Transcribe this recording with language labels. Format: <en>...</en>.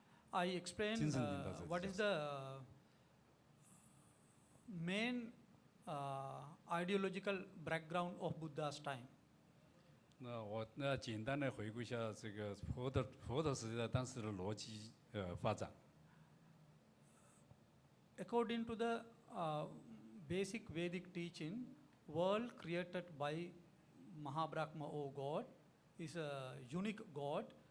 <en>I explained what is the main ideological background of Buddha's time.</en> <zh>那我简单的回顾一下这个佛陀时代当时的逻辑发展。</zh> <en>According to the basic Vedic teaching, world created by Mahabrahma or God is a unique God.</en>